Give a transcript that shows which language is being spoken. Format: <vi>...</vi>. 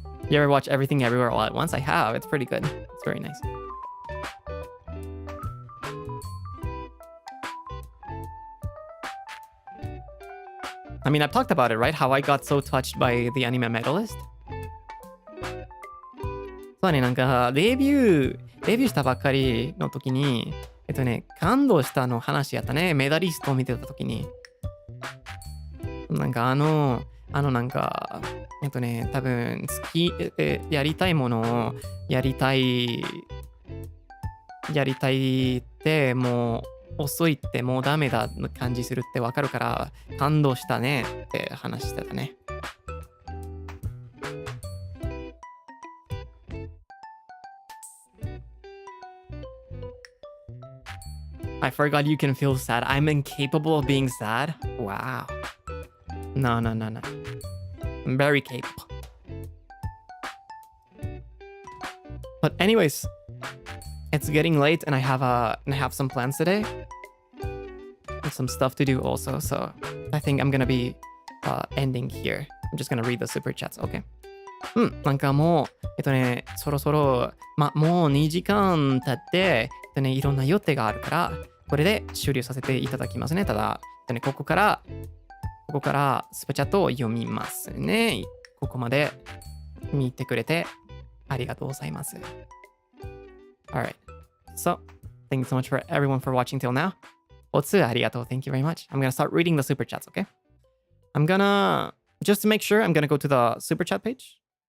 <en>You ever watch Everything Everywhere All at Once? I have. It's pretty good. It's very nice. I mean, I've talked about it, right? How I got so touched by the anime medalist.</en> <ja>そうね、なんか、デビューしたばっかりの時に、感動したの話やったね。メダリストを見てた時に。なんかなんか、多分、やりたいものを、やりたいって、もう、遅いってもうダメだの感じするってわかるから感動したねって話してたね。</ja> <en>I forgot you can feel sad. I'm incapable of being sad. Wow. No. I'm very capable. But anyways, it's getting late and I have some plans today. And some stuff to do also, so I think I'm gonna be ending here. I'm just gonna read the super chats, okay?</en> <ja>なんかもう、そろそろ、もう2時間経って、いろんな予定があるから、これで終了させていただきますね。ただ、ここからスプチャットを読みますね。ここまで見てくれてありがとうございます。</ja> <en>Alright. So, thank you so much for everyone for watching till now.</en> <ja>おつありがとう.</ja> <en>Thank you very much. I'm gonna start reading the super chats, okay? Just to make sure, I'm gonna go to the super chat page.</en>